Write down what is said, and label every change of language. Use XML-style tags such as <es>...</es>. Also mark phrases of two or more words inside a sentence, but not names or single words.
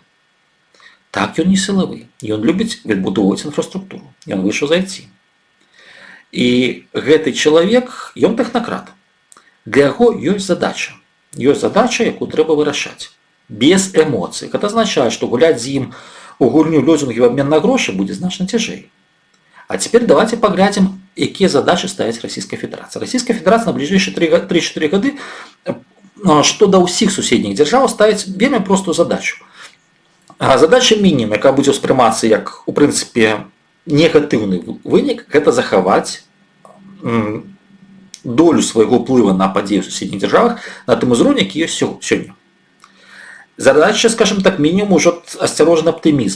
<be>Так, ён не сілавы, ён любіць адбудоўваць інфраструктуру, ён выйшаў з IT. І гэты чалавек, ён тэхнакрат. Для яго ёсць задача. Ёсць задача, якую трэба вырашаць. Без эмоцый. Гэта азначае, што гуляць з ім у гульню лозунгі в абмен на грошы будзе значна цяжэй.</be> <ru>А теперь давайте поглядим, какие задачи ставить Российская Федерация. Российская Федерация на ближайшие 3-4 годы, что до всех соседних держав, ставить вельми простую задачу.</ru> <be>Задача мінімум, яка будзе ўспрымацца як, у прынцыпе, негатыўны вынік, гэта захаваць долю свайго ўплыва на падзеі ў суседніх дзяржавах на тым узроўні, які ёсць сёння. Задача, скажем так, мінімум ужо асцярожны аптымізм.</be>